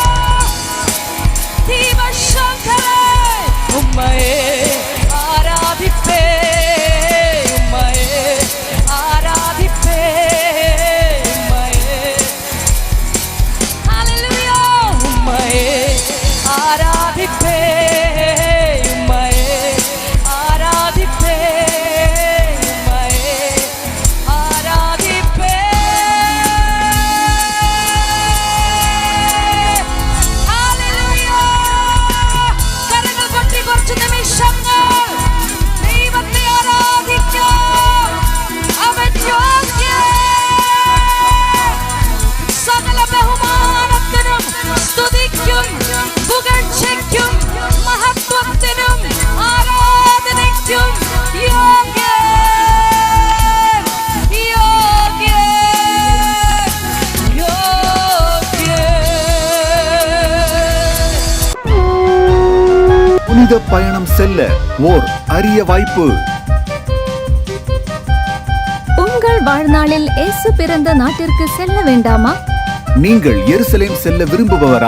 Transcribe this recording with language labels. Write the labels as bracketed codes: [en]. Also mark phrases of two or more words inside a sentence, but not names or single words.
[ta] தீவசங்கரே உம்மையே ஆராதிப்பே உம்மையே ஆராதிப்பே உம்மையே ஹalleluya உம்மையே ஆராதிப்பே உம்மையே ஆராதிப்பே உம்மையே ஆராதிப்பே ஹalleluya கரங்கள் கொட்டி [ml] കുറച്ച് നിമിഷങ്ങൾ ദൈവത്തെ ആരാധിക്കാം അവൻ യോഗ്യൻ സകല ബഹുമാനത്തിനും സ്തുതിക്കും പുകഴ്ചയ്ക്കും മഹത്വത്തിനും ആരാധനയ്ക്കും യോഗ്യൻ യോഗ്യൻ യോഗ്യൻ [ta] புனித பயணம் செல்ல ஓர் அரிய வாய்ப்பு. உங்கள் வாழ்நாளில் இயேசு பிறந்த நாட்டிற்கு செல்ல வேண்டாமா? நீங்கள் எருசலேம் செல்ல விரும்புபவரா?